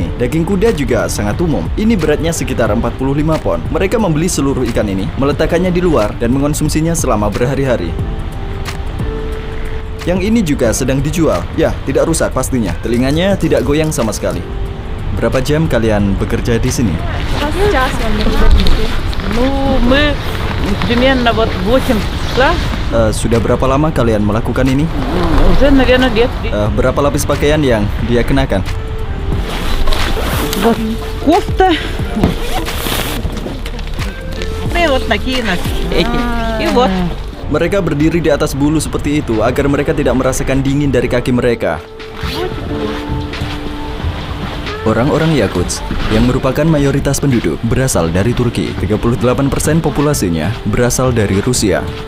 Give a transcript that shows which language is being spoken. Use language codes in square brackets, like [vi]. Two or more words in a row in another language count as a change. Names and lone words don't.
[id] Daging kuda juga sangat umum. Ini beratnya sekitar 45 pon. Mereka membeli seluruh ikan ini, meletakkannya di luar, dan mengonsumsinya selama berhari-hari. Yang ini juga sedang dijual. Ya, tidak rusak pastinya. Telinganya tidak goyang sama sekali. Berapa jam kalian bekerja di sini? [ru] Примерно вот 8 числа. [id] Sudah berapa lama kalian melakukan ini? [ru] Уже, наверное, лет 3. [id] Berapa lapis pakaian yang dia kenakan? [ru] Вот кофта. Ну и вот такие эти. И вот. [id] Mereka berdiri di atas bulu seperti itu agar mereka tidak merasakan dingin dari kaki mereka. Orang-orang Yakutsk, yang merupakan mayoritas penduduk, berasal dari Turki. 38% populasinya berasal dari Rusia.